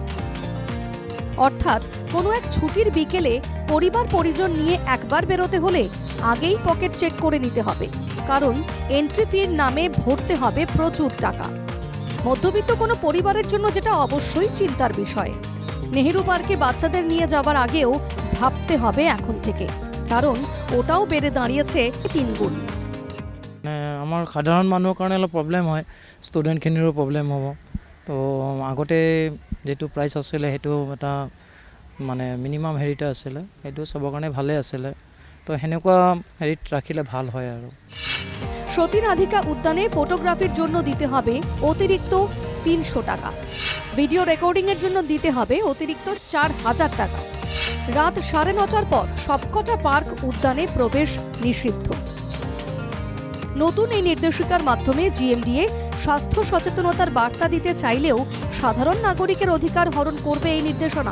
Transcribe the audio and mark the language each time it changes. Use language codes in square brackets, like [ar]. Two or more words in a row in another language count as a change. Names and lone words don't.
[bn] অর্থাৎ কোনো এক ছুটির বিকেলে পরিবার পরিজন নিয়ে একবার বেরোতে হলে আগেই পকেট চেক করে নিতে হবে, কারণ এন্ট্রি ফির নামে ভরতে হবে প্রচুর টাকা। মধ্যবিত্ত কোনো পরিবারের জন্য যেটা অবশ্যই চিন্তার বিষয়। নেহেরু পার্কে বাচ্চাদের নিয়ে যাওয়ার আগেও ভাবতে হবে এখন থেকে, কারণ ওটাও বেড়ে দাঁড়িয়েছে 3 গুণ। [as] আমাৰ সাধাৰণ মানুহৰ কাৰণে অলপ প্ৰব্লেম হয়, ষ্টুডেণ্টখিনিৰো প্ৰব্লেম হ'ব। তো আগতে যিটো প্ৰাইচ আছিলে সেইটো এটা মানে মিনিমাম হেৰিটা আছিলে, সেইটো চবৰ কাৰণে ভালেই আছিলে। তো সেনেকুৱা হেৰিত ৰাখিলে ভাল হয় আৰু। [bn] সতী রাধিকা উদ্যানে ফটোগ্রাফির জন্য দিতে হবে অতিরিক্ত 300 টাকা। ভিডিও রেকর্ডিংয়ের জন্য দিতে হবে অতিরিক্ত 4000 টাকা। রাত 9:30টার পর সবকটা পার্ক উদ্যানে প্রবেশ নিষিদ্ধ। নতুন এই নির্দেশিকার মাধ্যমে জিএমডিএ স্বাস্থ্য সচেতনতার বার্তা দিতে চাইলেও সাধারণ নাগরিকের অধিকার হরণ করবে এই নির্দেশনা।